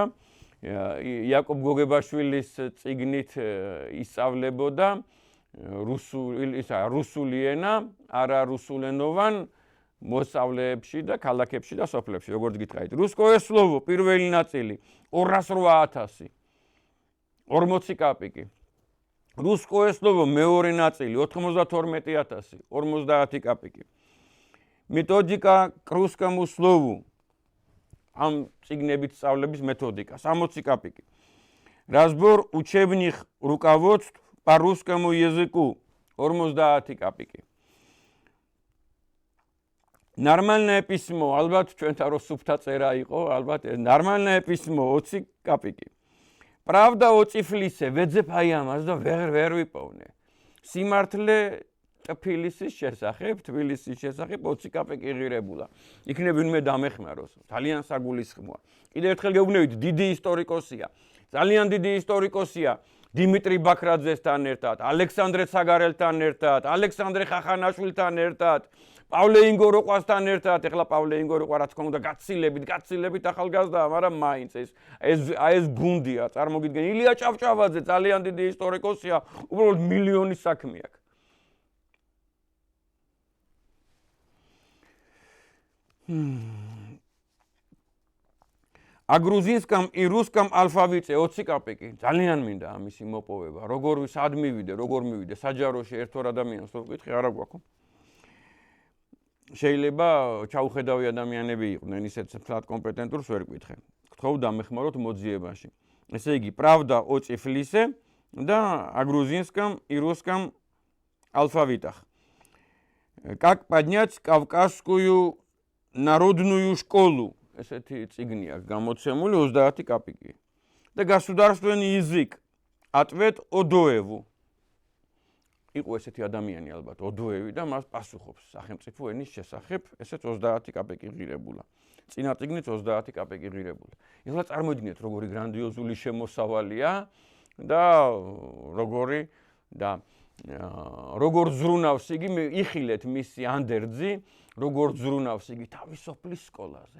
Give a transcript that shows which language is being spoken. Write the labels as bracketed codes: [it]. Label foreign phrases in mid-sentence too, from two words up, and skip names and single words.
[ka] იაკობ გოგებაშვილის წიგნით ისწავლებოდა რუსული ენა, არა რუსულენოვან მოსწავლეებში და ქალაქებში და სოფლებში, როგორც გითხარით. რუსკოე სლოვო პირველი ნაწილი 208,000, 40 კაპიკი. რუსკოე სლოვო მეორე ნაწილი 92,000, 50 კაპიკი. მეთოდიკა к русскому слову ამ წიგნებით სწავლების მეთოდიკა 60 კაპიკი. [ru] Разбор учебных руководств по русскому языку 50 კაპიკი. Нормальное письмо, [ka] ალბათ ჩვენთან რო სუფთა წერა იყო, ალბათ нормальное письмо 20 კაპიკი. [ru] Правда о Тифлисе, [ka] ვეძებ აი ამას და ვერ ვიპოვნე. სიმართლე თბილისის შესახებ, 20 კაპიკი ღირებულა. იქნებ ვინმე დამეხმაროს, ძალიან საგულისხმოა. კიდევ ერთხელ გეუბნებით, დიდი ისტორიკოსია. ძალიან დიდი ისტორიკოსია. დიმიტრი ბაქრაძესთან ერთად, ალექსანდრე ცაგარელთან ერთად, ალექსანდრე ხახანაშვილთან ერთად, პავლე ინგოროყვასთან ერთად, ეხლა პავლე ინგოროყვა რა თქმა უნდა გაცილებით ახალგაზრდაა, მაგრამ მაინც ეს გუნდია, წარმოგიდგენ, ილია ჭავჭავაძე ძალიან დიდი ისტორიკოსია, უბრალოდ მილიონი საქმე აქვს. [ru] А грузинском и русском алфавите 20 კაპიკი. [ka] ძალიან მინდა ამისი მოპოვება. როგორ სად მივიდე, როგორ მივიდე, საჯაროში ერთვარ ადამიანს რო ვკითხე, არა გვაქვს. შეიძლება ჩაუხედავი ადამიანები იყვნენ, ისეთ ფლად კომპეტენტურს ვერ ვკითხე. გთხოვ დამეხმაროთ მოძიებაში. ესე იგი, [ru] правда о Тифлисе да о грузинском и русском алфавитах. Как поднять Кавказскую народную школу. [ka] ესეთი წიგნი აქვს გამოცემული 30 კაპიკი. [ru] და государственный язык. Ответ Одоеву. [ka] იყო ესეთი ადამიანი ალბათ, ოდოევი და მას პასუხობს სახელმწიფო ენის შესახებ, ესეც 30 კაპიკი ღირებულა. წინა წიგნით 30 კაპიკი ღირებულა. ეხლა წარმოიდგინეთ, როგორი გრანდიოზული შემოსავალია და როგორ ზრუნავს იგი, იხილეთ მისი ანდერძი, როგორ ზრუნავს იგი თავის სოფლის სკოლაზე.